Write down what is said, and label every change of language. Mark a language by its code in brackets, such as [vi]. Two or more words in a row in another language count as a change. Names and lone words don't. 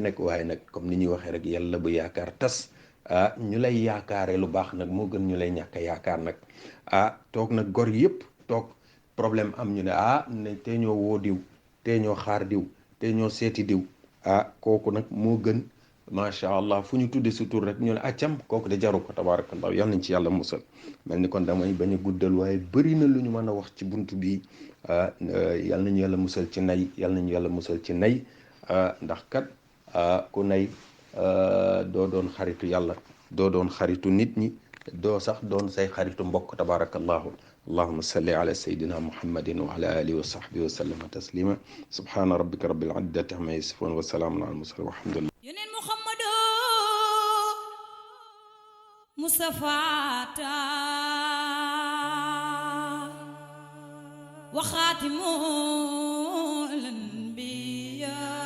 [wo] nekk waaye nag comme ni ñuy waxee rek yàlla bu yaakaar tas ñu lay yaakaare lu baax nag moo gën ñu lay ñàkk yaakaar nag toog nag gor yëpp toog problème am ñu ne ne tee ñoo woo diw tee ñoo xaar diw tee ñoo seeti diw kooku nag moo gën [ar] ما شاء الله [wo] fu ñu tudde si tur rek ñu ne accam kooku de jaru ko tabarakallah yal nañ ci yàlla musal mel ni kon damay bañ a guddal waaye bëri na lu ñu mën a wax ci buntu bi yal nañu yàlla musal ci nay yal nañu yàlla musal ci nay ndax kat ku nay doo doon xaritu yàlla doo doon xaritu nit ñi doo sax doon say xaritu mbokk [ar] تبارك الله اللهم صل على سيدنا محمد وعلى آله وصحبه وسلم تسليما سبحان ربك رب العزة عما يصفون وسلام على المرسلين والحمد لله Yunen Muhammadu Mustafata وخاتم الأنبياء